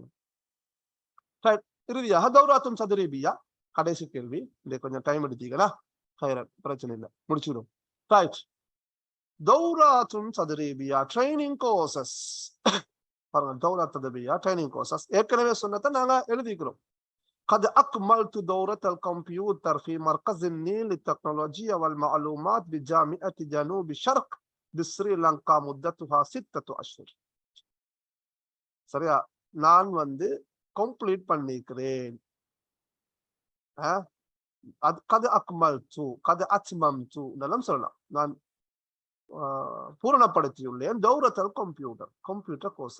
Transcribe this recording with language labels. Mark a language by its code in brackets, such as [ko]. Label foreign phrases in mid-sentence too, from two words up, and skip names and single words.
[ta] இறுதியாக [ar] دورات تدريبية [ta] கடைசி கேள்வி. இதை கொஞ்சம் டைம் எடுத்தீங்களா? பிரச்சனை இல்லை, முடிச்சுடும். [en] Right, [ar] دورات تدريبية [en] training courses. [ta] பாருங்க, [ar] دورات تدريبية [en] training courses [ta] ஏற்கனவே சொன்னதை நாங்க எழுதிக்கிறோம். [ar] قد أكملت دورة الكمبيوتر في مركز النيل للتكنولوجيا والمعلومات بجامعة جنوب الشرق بسريلانكا مدتها 6 أشهر. [ta] சரியா, நான் கம்ப்ளீட் பண்ணிக்கிறேன். [ar] قد أكملت قد أتممت [ta] இதெல்லாம் சொல்லலாம். நான் பூரணப்படுத்தியுள்ளேன் தௌரத்தல் [en] computer course.